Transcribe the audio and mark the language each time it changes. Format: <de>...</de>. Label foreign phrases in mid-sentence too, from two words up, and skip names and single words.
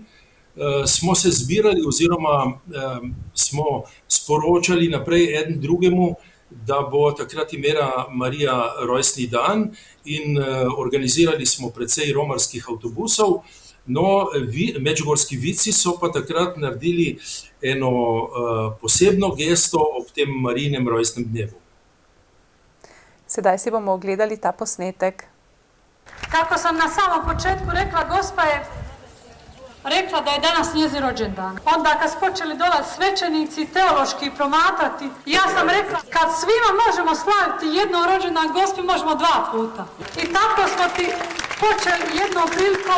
<sl>Smo se zbirali oziroma smo sporočali naprej eden drugemu, da bo takrat imela Marija rojstni dan, in organizirali smo precej romarskih avtobusov. No, medžugorski vici so pa takrat naredili eno posebno gesto ob tem Marijinem rojstnem dnevu. Sedaj si bomo ogledali ta posnetek.</sl> <hr>Kako sam na samom početku rekla, Gospa je rekla da je danas njezin rođendan. Onda kad su počeli dolaziti svećenici teološki promatrati, ja sam rekla, kad svima možemo slaviti jednom rođendan Gospi, možemo 2 puta. I tako smo ti počeli jednom prilikom.</hr>